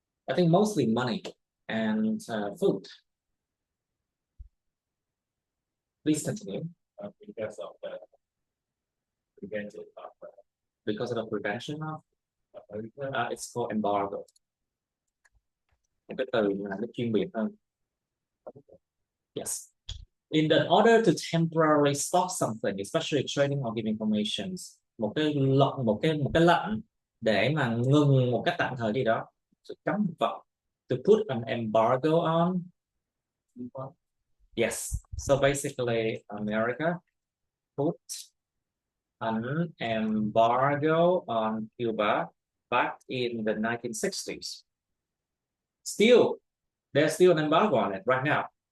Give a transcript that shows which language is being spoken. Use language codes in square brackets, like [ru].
[en] I think mostly money and food. Please continue. because of the prevention of Because of the prevention of it's called embargo. [vi] Một cái từ mà nó chuyên biệt hơn. Yes. [en] In order to temporarily stop something, especially trading or giving informations, [vi] một cái lệnh để mà ngừng một cách tạm thời gì đó, sự cấm vận. [en] To put an embargo on. Yes. So basically, America put an embargo on Cuba back in the 1960s. Still, there's still an embargo on it right now.